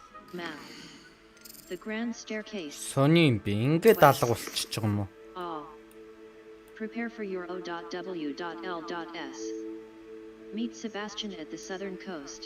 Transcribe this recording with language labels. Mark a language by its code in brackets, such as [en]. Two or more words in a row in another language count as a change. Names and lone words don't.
[en] Map. The grand staircase. [mn] Сони юм би ингээд алга болчихж байгаа юм уу? [en] All. Prepare for your O.W.L.S. Meet Sebastian at the southern coast.